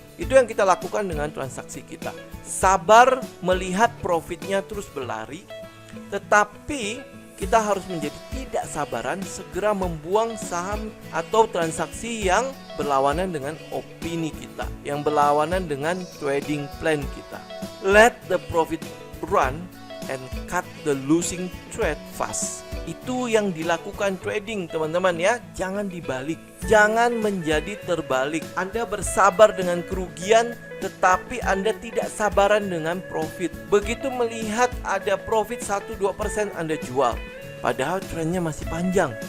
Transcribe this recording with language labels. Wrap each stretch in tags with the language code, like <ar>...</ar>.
<id>Itu yang kita lakukan dengan transaksi kita. Sabar melihat profitnya terus berlari, tetapi kita harus menjadi tidak sabaran, segera membuang saham atau transaksi yang berlawanan dengan opini kita, yang berlawanan dengan trading plan kita.</id> <en>Let the profit run and cut the losing trade fast.</en> <id>Itu yang dilakukan trading teman-teman ya. Jangan dibalik, jangan menjadi terbalik. Anda bersabar dengan kerugian, tetapi Anda tidak sabaran dengan profit. Begitu melihat ada profit 1-2% Anda jual, padahal trennya masih panjang.</id>